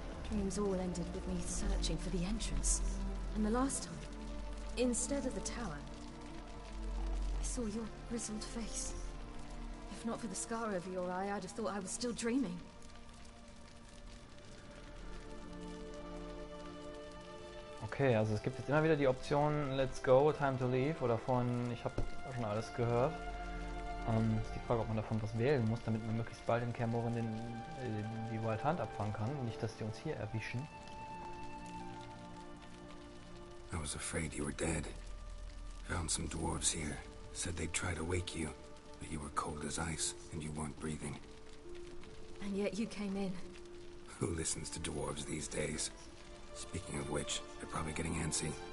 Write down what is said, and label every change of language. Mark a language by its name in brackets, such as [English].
[English] Dreams all ended with me searching for the entrance. And the last time, instead of the tower, I saw your grizzled face. If not for the scar over your eye, I'd have thought I was still dreaming. [German] Okay, also es gibt jetzt immer wieder die Option [English] Let's go, time to leave [German] oder von ich habe schon alles gehört. Ist die Frage, ob man davon was wählen muss, damit man möglichst bald in Kermoren die Wild Hunt abfangen kann. Nicht, dass die uns hier erwischen. [English] I was afraid you were dead. Found some dwarves here. Said they'd try to wake you, but you were cold as ice and you weren't breathing. And yet you came in. Who listens to dwarves these days? Speaking of which, they're probably getting antsy.